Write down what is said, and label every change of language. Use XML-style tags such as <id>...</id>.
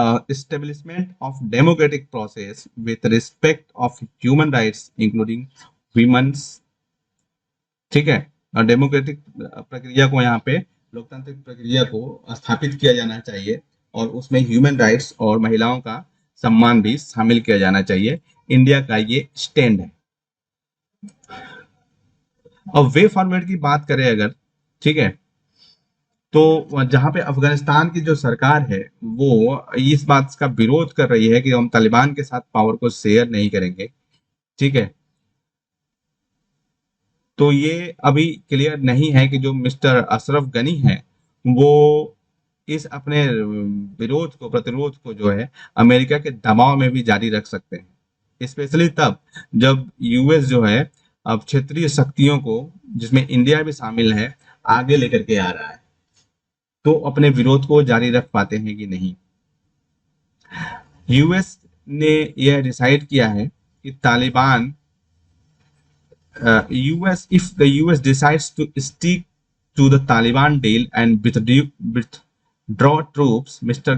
<en>Establishment of democratic process with respect of human rights including women's।</en> <hi>ठीक है। और democratic प्रक्रिया को यहाँ पे, लोकतांत्रिक प्रक्रिया को स्थापित किया जाना चाहिए और उसमें ह्यूमन राइट्स और महिलाओं का सम्मान भी शामिल किया जाना चाहिए। इंडिया का ये स्टैंड है। अब</hi> <en>way forward</en> <hi>की बात करें अगर, ठीक है, तो जहां पे अफगानिस्तान की जो सरकार है वो इस बात का विरोध कर रही है कि हम तालिबान के साथ पावर को शेयर नहीं करेंगे। ठीक है। तो ये अभी क्लियर नहीं है कि जो मिस्टर अशरफ गनी है वो इस अपने विरोध को, प्रतिरोध को जो है अमेरिका के दबाव में भी जारी रख सकते हैं। स्पेशली तब जब यूएस जो है अब क्षेत्रीय शक्तियों को, जिसमें इंडिया भी शामिल है, आगे लेकर के आ रहा है, तो अपने विरोध को जारी रख पाते हैं कि नहीं। यूएस ने यह डिसाइड किया है कि Taliban</hi> <en>if the US decides to stick to the Taliban deal and withdraw troops, Mr.</en>